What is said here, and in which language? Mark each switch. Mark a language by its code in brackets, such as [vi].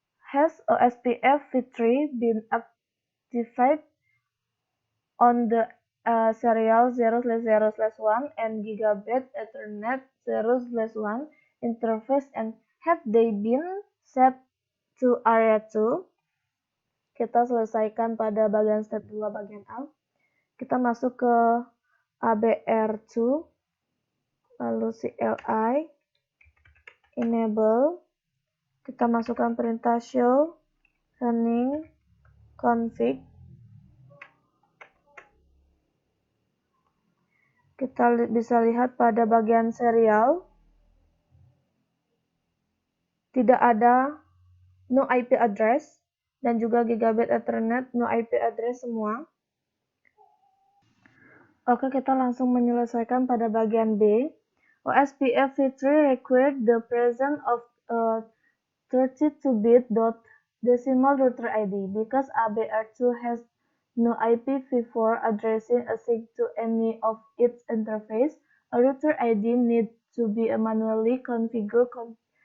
[en] Has OSPF V3 been activated on the serial 0/0/1 and gigabit Ethernet 0/1 interface and have they been set to area 2? [id] Kita selesaikan pada bagian step 2 bagian A. Kita masuk ke ABR2, lalu CLI, enable, kita masukkan perintah show running config. Kita bisa lihat pada bagian serial, tidak ada no IP address. dan juga gigabit Ethernet, no IP address semua. Oke, kita langsung menyelesaikan pada bagian B. [en] OSPF v3 required the presence of a 32-bit decimal router ID because ABR2 has no IPv4 addressing assigned to any of its interface. A router ID needs to be manually configured.